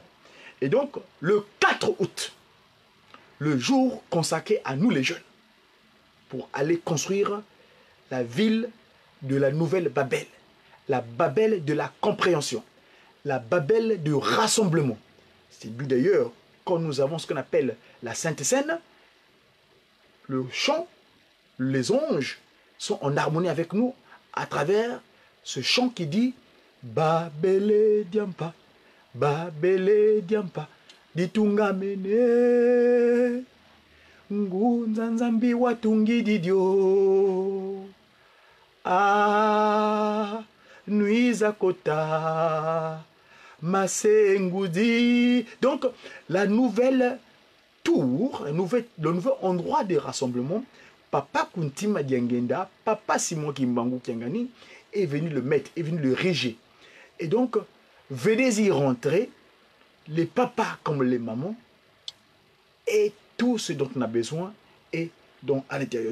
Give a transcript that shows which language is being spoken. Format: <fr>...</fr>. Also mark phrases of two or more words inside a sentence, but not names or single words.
<fr>Et donc, le 4 août, le jour consacré à nous les jeunes, pour aller construire la ville de la nouvelle Babel, la Babel de la compréhension, la Babel du rassemblement. C'est le but d'ailleurs, quand nous avons ce qu'on appelle la Sainte Seine, le chant, les anges sont en harmonie avec nous à travers ce chant qui dit</fr> <kg>Babele diampa, babele diampa, ditunga mene, ngunza nzambi watungi didio, ah, nuiza kota, masengoudi.</kg> <fr>Donc, la nouvelle tour, le nouvel endroit de rassemblement, Papa Kuntima Diangenda, Papa Simon Kimbangu Kiangani, est venu le mettre, est venu le réger. Et donc, venez y rentrer, les papas comme les mamans, et tout ce dont on a besoin est donc à l'intérieur.</fr>